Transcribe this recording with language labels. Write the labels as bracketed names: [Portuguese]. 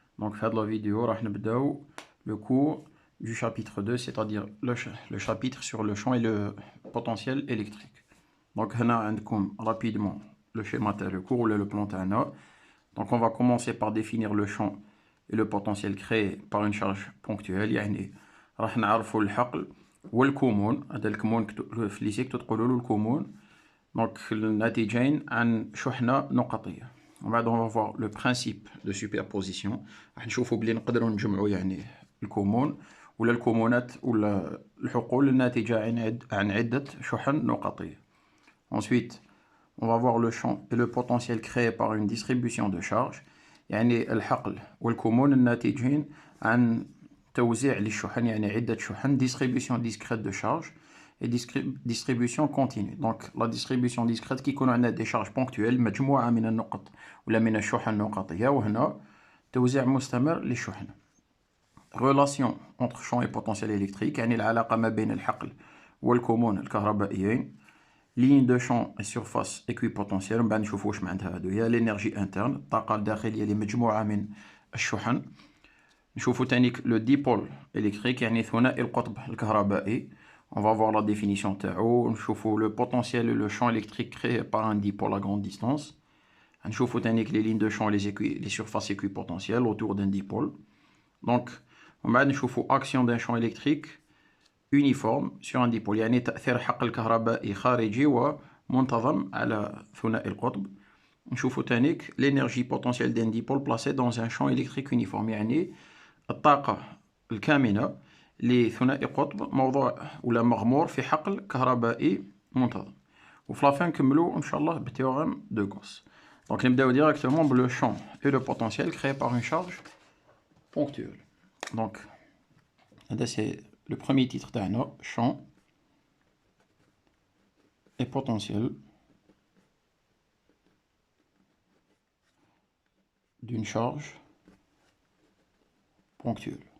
[French] Donc, dans la vidéo, on va commencer le cours du chapitre 2, c'est-à-dire le chapitre sur le champ et le potentiel électrique. Donc, on a rapidement le schéma le cours ou le plan تاعنا. Donc, on va commencer par définir le champ et le potentiel créé par une charge ponctuelle. [Arabic] يعني راح نعرفوا الحقل والكمون. هذا الكمون في الليسيك تقولوا له الكمون. Donc, الناتجين عن شحنة نقطية. [French] On va voir le principe de superposition. [Arabic] راح نشوفوا بلي نقدروا نجمعوا يعني الكمون ولا الكمونات ولا الحقول الناتجة عن عدة شحن نقطية. [French] Ensuite, on va voir le champ et le potentiel créé par une distribution de charge. [Arabic] يعني الحقل والكمون الناتجين عن توزيع للشحن يعني عدة شحن [French] distribution discrète de charge et distribution continue. Donc la distribution discrète qui connaît des charges ponctuelles [Arabic] مجموعة من النقط ولا من الشحن النقطية وهنا توزيع مستمر للشحن. [French] Relation entre champ et potentiel électrique [Arabic] يعني العلاقة ما بين الحقل والكمون الكهربائيين. [French] Ligne de champ et surface équipotentielle [Arabic] من بعد نشوفوا واش معناتها هادو. هي l'énergie interne الطاقة الداخلية اللي مجموعة من الشحن. نشوفوا تانيك le dipôle électrique يعني ثنائي القطب الكهربائي. [French] On va voir la définition [Arabic] تاعو. نشوفوا [French] le potentiel et le champ électrique créé par un dipôle à grande distance. [Arabic] نشوفوا تانيك [French] les lignes de champ et les surfaces équipotentielles autour d'un dipôle. [Arabic] Donc ومن بعد نشوفوا [French] action d'un champ électrique uniforme sur un dipôle [Arabic] يعني تأثير حقل كهربائي خارجي ومنتظم على ثنائي القطب. نشوفوا تانيك [French] l'énergie potentielle d'un dipôle placé dans un champ électrique uniforme [Arabic] يعني الطاقة الكامنة لثنائي قطب موضوع ولا مغمور في حقل كهربائي منتظم. وفي لافان نكملوا ان شاء الله بالتhéorème de Gauss. [French] Donc نبداو directement le champ et le potentiel créé par une charge ponctuelle. Donc هذا c'est le premier titre تاعنا champ et potentiel d'une charge ponctuelle.